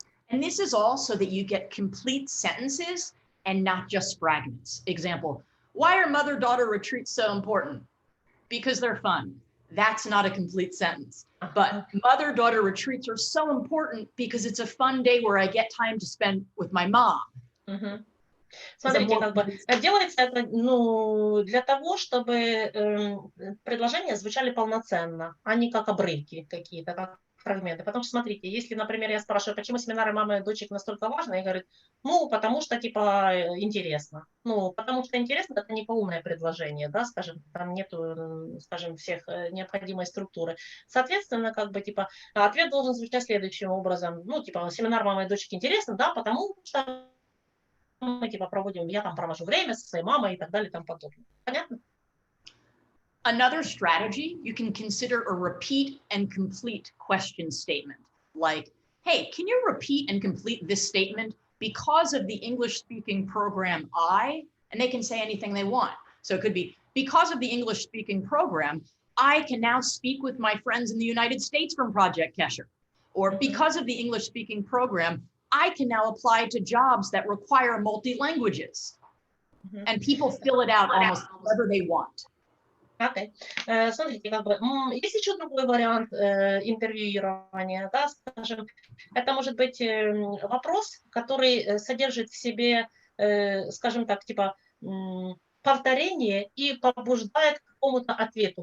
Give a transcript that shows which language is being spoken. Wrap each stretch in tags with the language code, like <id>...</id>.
<en>And this is all so that you get complete sentences and not just fragments. Example, why are mother-daughter retreats so important? Because they're fun. That's not a complete sentence. But mother-daughter retreats are so important because it's a fun day where I get time to spend with my mom.</en> <ru>Смотрите, как бы делается это, ну, для того, чтобы предложения звучали полноценно, а не как обрывки какие-то, как фрагменты. Потому что, смотрите, если, например, я спрашиваю, почему семинары мамы и дочек настолько важны, я говорю, ну, потому что, типа, интересно. Ну, потому что интересно, это не полное предложение, да, скажем, там нету, скажем, всех необходимой структуры. Соответственно, как бы, типа, ответ должен звучать следующим образом. Ну, типа, семинар мамы и дочек интересно, да, потому что мы, типа, проводим, я там провожу время со своей мамой и так далее и тому подобное. Понятно?</ru> <en>Another strategy, you can consider a repeat and complete question statement. Like, hey, can you repeat and complete this statement because of the English speaking program and they can say anything they want. So it could be, because of the English speaking program, I can now speak with my friends in the United States from Project Kesher. Or because of the English speaking program, I can now apply to jobs that require multi-languages. And people fill it out almost however they want. Okay.</en> <ru>Смотрите, как бы, есть еще другой вариант интервьюирования, да, скажем, это может быть вопрос, который содержит в себе, скажем так, типа, повторение и побуждает к какому-то ответу.</ru>